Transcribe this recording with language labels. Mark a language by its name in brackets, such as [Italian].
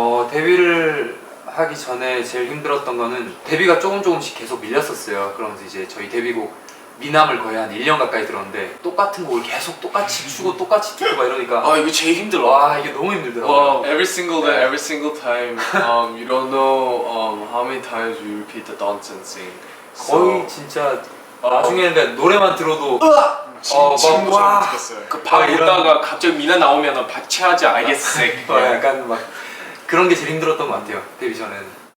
[Korean] 데뷔를 하기 전에 제일 힘들었던 거는 데뷔가 조금씩 계속 밀렸었어요. 그러면서 이제 저희 데뷔곡 미남을 거의 한 1년 가까이 들었는데 똑같은 곡을 계속 똑같이 추고 똑같이 듣고 막 이러니까 이거 제일 힘들어. 와, 이게 너무 힘들더라고요. [English] Every single day, every single time, you don't know how many times we repeat the dance and sing. [Korean] 거의 진짜 나중에는 노래만 들어도 친구처럼 와. 느꼈어요. 그 밥 먹다가 갑자기 미나 나오면 박치하지 알겠어. 약간 막 그런 게 제일 힘들었던 것 같아요. 데뷔 전에는.